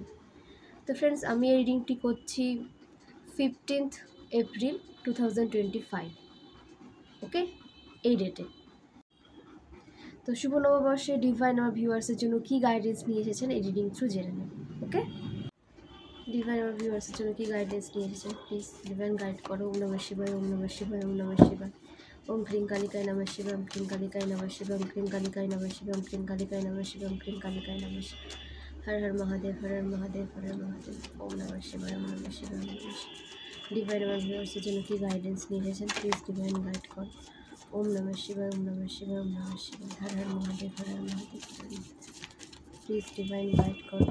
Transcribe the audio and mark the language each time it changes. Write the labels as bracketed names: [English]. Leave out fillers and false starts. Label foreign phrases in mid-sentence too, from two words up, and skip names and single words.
[Bangla] তো ফ্রেন্ডস, আমি এই রিডিংটি করছি 15th এপ্রিল 2025, ওকে, এই ডেটে। তো শুভ নববর্ষে ডিভাইন আমার ভিউয়ার্সের জন্য কী গাইডেন্স নিয়ে এসেছেন এই [English] reading through [Bangla] জেনে নেব। ওকে, ডিভাইন আমার ভিউয়ার্সের জন্য কী গাইডেন্স নিয়ে এসেছেন [English] please divine guide [Bangla] করো। [Sanskrit] ওম নমঃ শিবায়, ওম নমঃ শিবায়, ওম নমঃ শিবায়। ওম ক্রিং কালিকায় নমঃ শিবায়, ওম ক্রিং কালিকায় নমঃ শিবায়, ওম ক্রিং কালিকায় নমঃ শিবায়, ওম ক্রিং কালিকায় নমঃ শিবায়, ওম ক্রিং কালিকায় নমঃ শিবায়। হর হর মহাদেব, হর হর মহাদেব, হর হর মহাদেব। ওম নমঃ শিবায়, ওম নমঃ শিবায়, ওম নমঃ শিবায়। [Bangla] ডিভাইন আমার ভিউয়ার্সের জন্য কী গাইডেন্স নিয়ে এসেছেন [English] please divine guide [Bangla] করো। [Sanskrit] ওম নমঃ শিবায়, ওম নমঃ শিবায়, ওম নমঃ শিবায়। হর হর মহাদেব, হর হর মহাদেব, হর হর মহাদেব। [English] please divine guide [Bangla] করো।